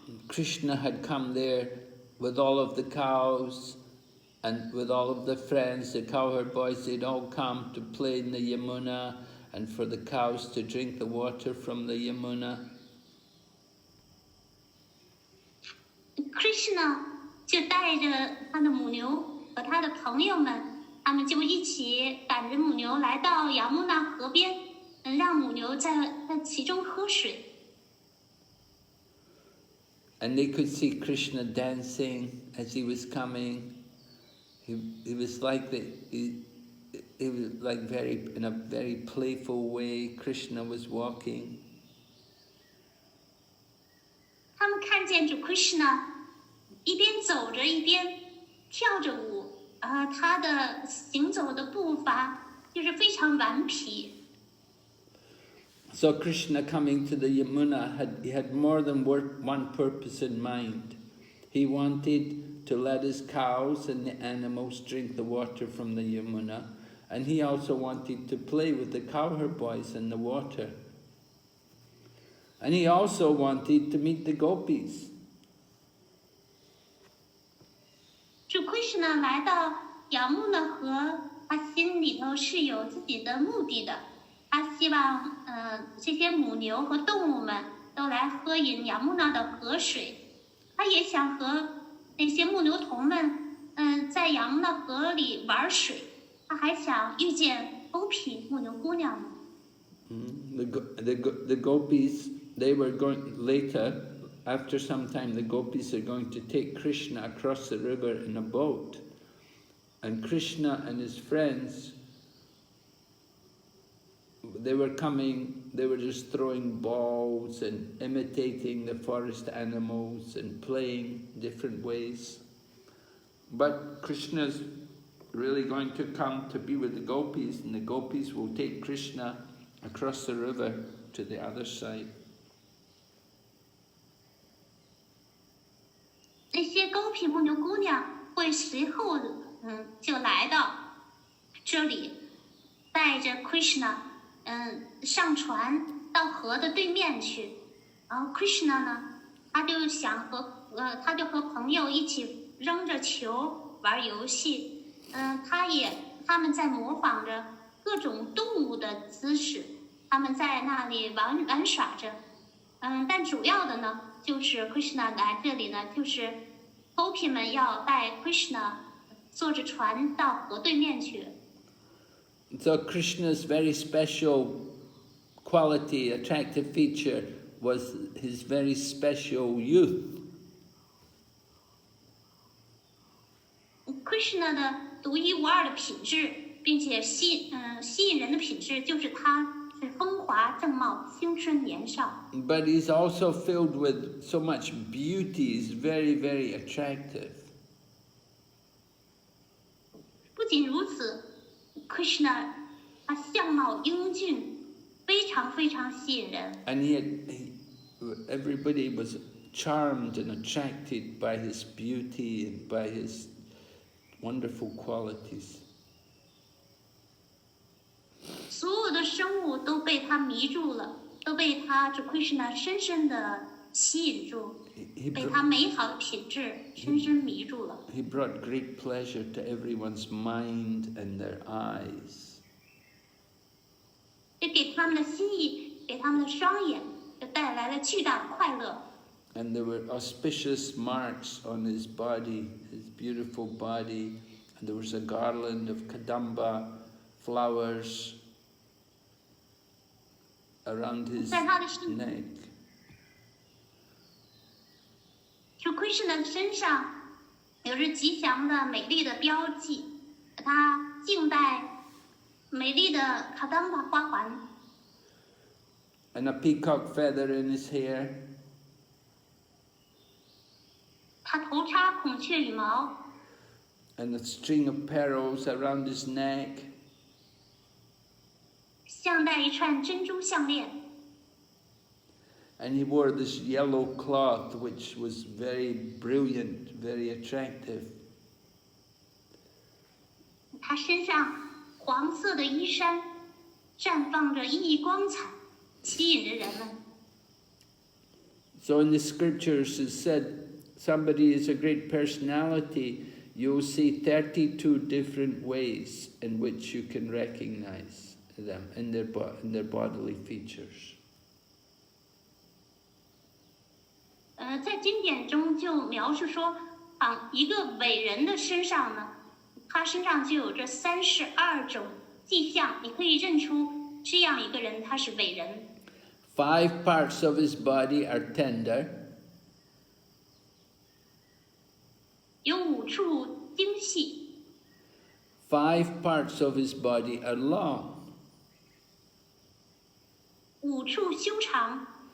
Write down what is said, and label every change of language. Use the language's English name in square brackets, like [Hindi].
[English] Krishna had come there with all of the cows and with all of the friends, the cowherd boys, they'd all come to play in the Yamuna and for the cows to drink the water from the Yamuna. [Chinese] Krishna 就带着他的母牛和他的朋友们，他们就一起赶着母牛来到雅穆纳河边，让母牛在其中喝水。 [English] And they could see Krishna dancing as he was coming. He was like he was like in a very playful way. Krishna was walking. [Chinese] 他们看见主 Krishna 一边走着一边跳着舞，他的行走的步伐就是非常顽皮。 [English] So Krishna coming to the Yamuna had more than one purpose in mind. He wanted to let his cows and the animals drink the water from the Yamuna, and he also wanted to play with the cowherd boys in the water. And he also wanted to meet the gopis. [Chinese] 主 Krishna 来到雅穆纳河，他心里头是有自己的目的的。他希望，这些母牛和动物们都来喝饮雅穆纳的河水。他也想和那些牧牛童们，在雅穆纳河里玩水。他还想遇见Gopi牧牛姑娘们。 [English] The gopis, they were going later. After some time, the gopis are going to take Krishna across the river in a boat, and Krishna and his friends. They were coming, they were just throwing balls and imitating the forest animals and playing different ways. But Krishna's really going to come to be with the gopis, and the gopis will take Krishna across the river to the other side. [Chinese] 那些Gopi牧牛姑娘会随后就来到这里，带着 Krishna。上船到河的对面去，然后 Krishna 呢，他就和朋友一起扔着球玩游戏，他们在模仿着各种动物的姿势，他们在那里玩耍着，但主要的呢，就是 Krishna 来这里呢，就是 Gopi 们要带 Krishna 坐着船到河对面去。 [English] So Krishna's very special quality, attractive feature was his very special youth. [Chinese] Krishna 的独一无二的品质，并且吸引人的品质，就是他是风华正茂、青春年少。 [English] But he's also filled with so much beauty. He's very, very attractive. [Chinese] 不仅如此。 Krishna 他相貌英俊，非常非常吸引人。 [English] And everybody was charmed and attracted by his beauty and by his wonderful qualities. [Chinese] 所有的生物都被他迷住了，都被他主 Krishna 深深的吸引住，被他美好的品质深深迷住了。 [English] He brought great pleasure to everyone's mind and their eyes. [Chinese] 也给他们的心意，给他们的双眼，就带来了巨大的快乐。 [English] And there were auspicious marks on his body, his beautiful body, and there was a garland of kadamba flowers around his neck. [Chinese] 主 Krishna 的身上有着吉祥的美丽的标记，他颈戴美丽的卡丹巴花环。 [English] And a peacock feather in his hair. [Chinese] 他头插孔雀羽毛。 [English] And a string of pearls around his neck. [Chinese] 项戴一串珍珠项链。 [English] And he wore this yellow cloth which was very brilliant, very attractive. [Chinese] 他身上黄色的衣衫绽放着熠熠光彩，吸引着人们。 [English] So in the scriptures it said, somebody is a great personality, you'll see 32 different ways in which you can recognize them in their bodily features. [Chinese] 在经典中就描述说，一个伟人的身上呢，他身上就有着32种迹象，你可以认出这样一个人他是伟人。 [English] 5 parts of his body are tender. [Chinese] 有5处精细。 [English] 5 parts of his body are long. [Chinese] 5处修长。